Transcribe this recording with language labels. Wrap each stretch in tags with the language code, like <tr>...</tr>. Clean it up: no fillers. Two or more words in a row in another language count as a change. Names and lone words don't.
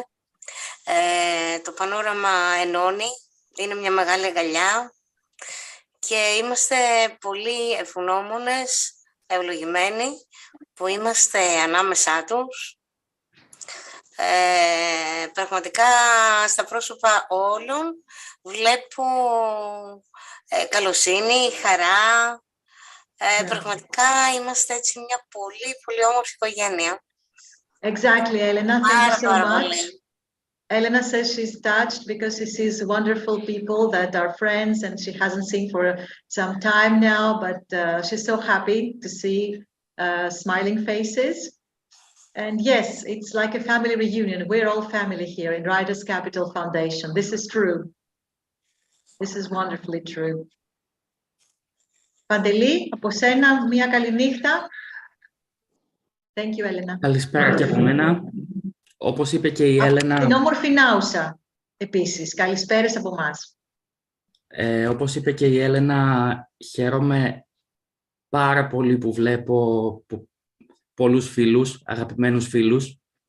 <el>Το πανόραμα ενώνει, είναι μια μεγάλη αγκαλιά και είμαστε πολύ ευγνώμονες, ευλογημένοι που είμαστε ανάμεσά τους. Πραγματικά στα πρόσωπα όλων βλέπω καλοσύνη, χαρά. Πραγματικά είμαστε έτσι μια πολύ, πολύ όμορφη οικογένεια.</el> <en>Exactly, Elena, thank you so much. Elena says she's touched because she sees wonderful people that are friends and she hasn't seen for some time now, but she's so happy to see smiling faces. And yes, it's like a family reunion. We're all family here in Writers Capital Foundation. This is true. This is wonderfully true.</en> <el>Παντελή, από σένα μια καλή νύχτα.</el> <en>Thank you, Elena.</en> <el>Καλησπέρα και από μένα. Όπως είπε και η Έλενα... Την όμορφη Νάουσα, επίσης. Καλησπέρες από εμάς. Όπως είπε και η Έλενα, χαίρομαι πάρα πολύ που βλέπω πολλούς φίλους, αγαπημένους φίλους.</el>